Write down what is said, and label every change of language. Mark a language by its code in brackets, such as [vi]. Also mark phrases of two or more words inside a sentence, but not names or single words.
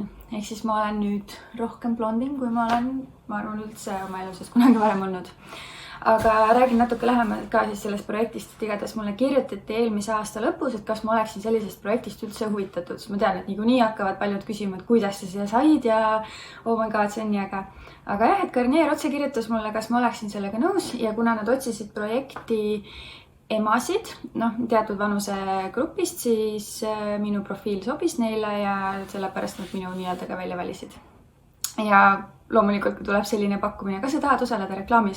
[et] Ehk siis ma olen nüüd rohkem blondim, kui ma olen, ma arvan, üldse oma eluses kunagi varem olnud. Aga räägin natuke lähemalt ka siis sellest projektist, et igatahes mulle kirjutati eelmise aasta lõpus, et kas ma oleksin sellisest projektist üldse huvitatud. Ma tean, et niikuinii hakkavad paljud küsima, et kuidas sa siia said ja [en] oh my god, [et] see on nii äge. Aga jah, et Garnier otse kirjutas mulle, kas ma oleksin sellega nõus ja kuna nad otsisid projekti emasid, teatud vanuse grupist, siis minu profiil sobis neile ja sellepärast nad minu nii-öelda ka välja valisid. Ja loomulikult, kui tuleb selline pakkumine, kas sa tahad osaleda reklaamis?